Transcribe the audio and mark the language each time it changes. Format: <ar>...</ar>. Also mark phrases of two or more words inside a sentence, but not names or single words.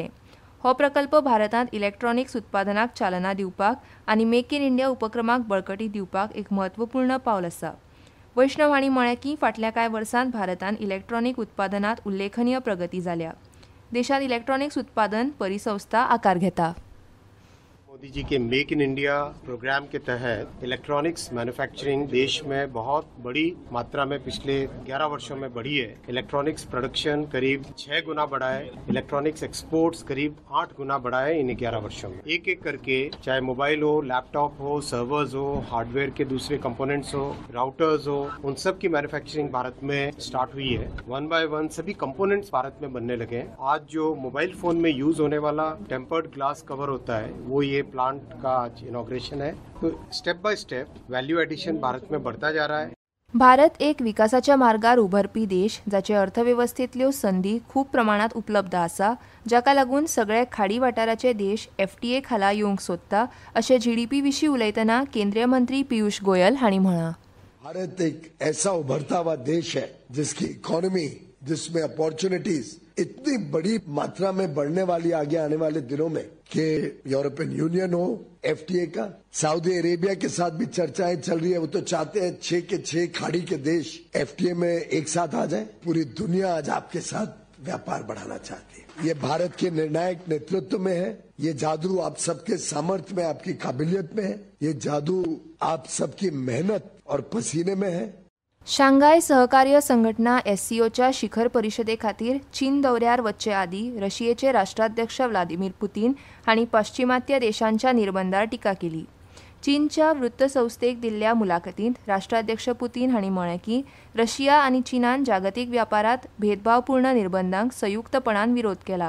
<kok>हो प्रकल्प भारतांत इलेक्ट्रॉनिक्स उत्पादनाक चालना दिवपाक आनी मेक इन इंडिया उपक्रमाक बळकटी दिवपाक एक म्हत्वपूर्ण पावल आसा. वैष्णव हांणी म्हळें की फाटल्या कांय वर्सांत भारतांत इलेक्ट्रॉनिक उत्पादनांत उल्लेखनीय प्रगती जाल्या. देशांत इलेक्ट्रॉनिक्स उत्पादन परिसंस्था आकार घेता.</kok> <hi>मोदी जी के मेक इन इंडिया प्रोग्राम के तहत</hi> <en>electronics manufacturing</en> <hi>देश में बहुत बड़ी मात्रा में पिछले 11 वर्षों में बढ़ी है.</hi> <en>electronics production</en> <hi>करीब 6 गुना बढ़ा है.</hi> <en>electronics exports</en> <hi>करीब 8 गुना बढ़ा है इन 11 वर्षों में. एक एक करके चाहे मोबाइल हो, लैपटॉप हो, सर्वर्स हो, हार्डवेयर के दूसरे कंपोनेंट्स हो, राउटर्स हो, उन सब की मैन्युफैक्चरिंग भारत में स्टार्ट हुई है.</hi> <en>one by one</en> <hi>सभी कंपोनेंट्स भारत में बनने लगे हैं. आज जो</hi> <en>mobile phone</en> <hi>में यूज होने वाला</hi> <en>tempered glass cover</en> <hi>होता है वो ये प्लांट का आज इनॉग्रेशन है. तो</hi> <en>step by step value addition</en> <hi>भारत में बढ़ता जा रहा है.</hi> <kok>भारत एक विकासाच्या मार्गार उभरपी देश जाचे अर्थवेवस्थेंतल्यो संधी खूब प्रमाणात उपलब्ध आसा, जाका लागून सगळे खाडी वाठाराचे देश एफटीए खाला येवंक सोदता अशें जीडीपी विशीं उलयतना केंद्रीय मंत्री पियूष गोयल हांणी म्हळां.</kok> <hi>भारत एक ऐसा उभरता हुआ देश है जिसकी इकोनॉमी, जिसमें अपॉर्चुनिटीज इतनी बड़ी मात्रा में बढ़ने वाली आगे आने वाले दिनों में कि यूरोपियन यूनियन हो, एफटीए का, सऊदी अरेबिया के साथ भी चर्चाएं चल रही है. वो तो चाहते हैं 6 के 6 खाड़ी के देश एफटीए में एक साथ आ जाए. पूरी दुनिया आज आपके साथ व्यापार बढ़ाना चाहती है. ये भारत के निर्णायक नेतृत्व में है. ये जादू आप सबके सामर्थ्य में, आपकी काबिलियत में है. ये जादू आप सबकी मेहनत और पसीने में है.</hi> <kok>शांघाय सहकार्य संघटना एससीओच्या शिखर परिशदे खातीर चीन दौऱ्यार वच्चे आदीं रशियेचे राष्ट्राध्यक्ष व्लादिमीर पुतीन हांणी पाश्चिमात्य देशांच्या निर्बंधार टिका केली. चीनच्या वृत्तसंस्थेक दिल्ल्या मुलाखतींत राष्ट्राध्यक्ष पुतीन हांणी म्हळें की रशिया आनी चीनान जागतीक व्यापारांत भेदभावपूर्ण निर्बंधांक संयुक्तपणान विरोध केला.</kok>